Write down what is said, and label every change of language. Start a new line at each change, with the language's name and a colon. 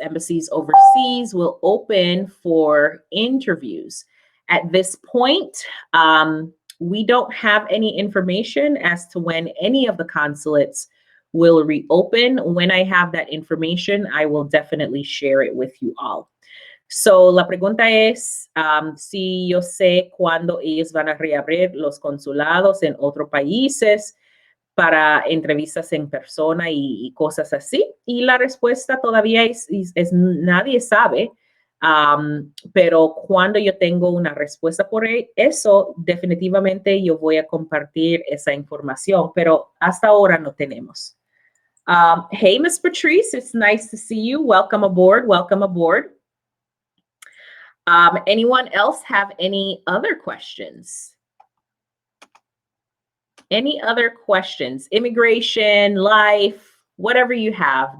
English: embassies overseas will open for interviews? At this point, we don't have any information as to when any of the consulates will reopen. When I have that information, I will definitely share it with you all.
Spanish: So la pregunta es si yo sé cuándo ellos van a reabrir los consulados en otros países para entrevistas en persona y cosas así. Y la respuesta todavía es nadie sabe, pero cuando yo tengo una respuesta por eso, definitivamente yo voy a compartir esa información, pero hasta ahora no tenemos.
English: Hey, Miss Patrice, it's nice to see you. Welcome aboard. Welcome aboard. Anyone else have any other questions? Any other questions? Immigration, life, whatever you have.